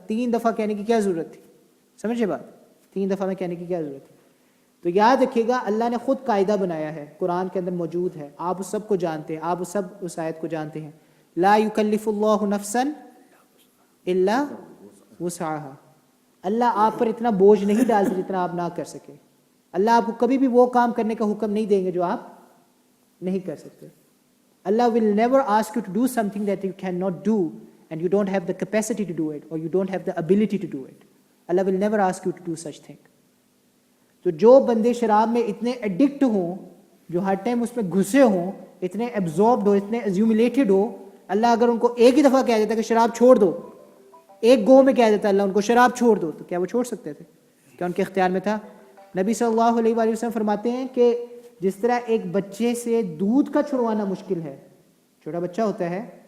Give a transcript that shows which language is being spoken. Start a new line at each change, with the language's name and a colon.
Urdu: 3 دفعہ کہنے کی کیا ضرورت تھی؟ سمجھے بات, 3 دفعہ میں کہنے کی کیا ضرورت تھی؟ تو یاد رکھیے گا, اللہ نے خود قاعدہ بنایا ہے, قرآن کے اندر موجود ہے, آپ اس سب کو جانتے ہیں, آپ سب اس آیت کو جانتے ہیں.
Arabic: لا یکلف اللہ نفسا الا وسعها,
Urdu: اللہ آپ پر اتنا بوجھ نہیں ڈالتے جتنا آپ نہ کر سکے. اللہ آپ کو کبھی بھی وہ کام کرنے کا حکم نہیں دیں گے جو آپ نہیں کر سکتے.
English: Allah will never ask you to do something that you cannot do and you don't have the capacity to do it or you don't have the ability to do it. Allah will never ask you to do such thing.
Urdu: تو جو بندے شراب میں اتنے addict ہوں, جو ہر time اس میں گھسے ہوں, اتنے ایبزاربڈ ہو, اتنے ایزیوملیٹڈ ہو, اللہ اگر ان کو ایک ہی دفعہ کہہ دیتا کہ شراب چھوڑ دو, ایک گو میں کہہ دیتا اللہ ان کو شراب چھوڑ دو, تو کیا وہ چھوڑ سکتے تھے؟ کیا ان کے اختیار میں تھا؟ نبی صلی اللہ علیہ وآلہ وسلم فرماتے ہیں کہ جس طرح ایک بچے سے دودھ کا چھڑوانا مشکل ہے, چھوٹا بچہ ہوتا ہے